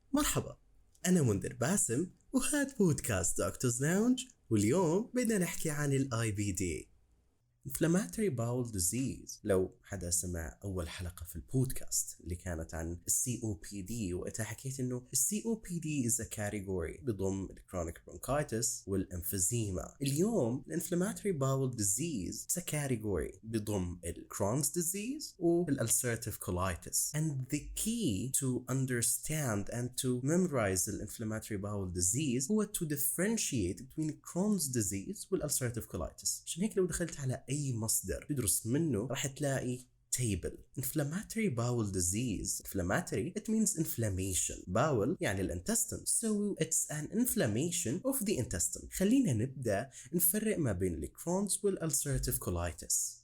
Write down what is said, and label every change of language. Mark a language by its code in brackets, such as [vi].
[ar] مرحبا، أنا منذر باسم وهذا بودكاست دكتورز لاونج، واليوم بدنا نحكي عن ال IBD Inflammatory Bowel Disease. لو حدا سمع أول حلقة في البودكاست اللي كانت عن ال COPD، وقتها حكيت إنه ال COPD [en] is a category [ar] بضم ال Chronic Bronchitis والإمفيزيما. اليوم ال Inflammatory Bowel Disease [en] is a category [ar] بضم ال Crohn's Disease وال Ulcerative Colitis. [en] And the key to understand and to memorize ال Inflammatory Bowel Disease هو to differentiate between Crohn's Disease وال Ulcerative Colitis. [ar] عشان هيك لو دخلت على أي مصدر تدرس منه راح تلاقي table. [en] Inflammatory bowel disease. Inflammatory, it means inflammation. [ar] Bowel يعني الانتستين. [en] So it's an inflammation of the intestine. [ar] خلينا نبدأ نفرق ما بين الكرونز والulcerative colitis.